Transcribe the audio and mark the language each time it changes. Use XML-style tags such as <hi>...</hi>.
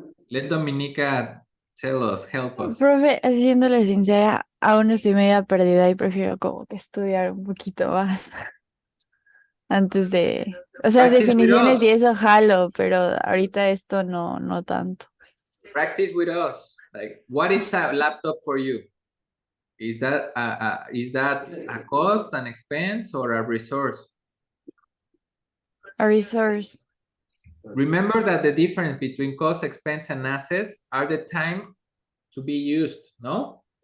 <en>Let Dominica tell us, help us.</en> <es>Profe, siéndole sincera, aún estoy media perdida y prefiero como que estudiar un poquito más antes de, o sea,</es> <en>Practice with</en> <es>definiciones y</es> <en>us.</en> <es>eso jalo, pero ahorita esto no tanto.</es> <en>Practice with us. Like, what is a laptop for you? Is that a cost, an expense, or a resource? A resource. Remember that the difference between cost, expense, and assets are the time to be used, no?</en>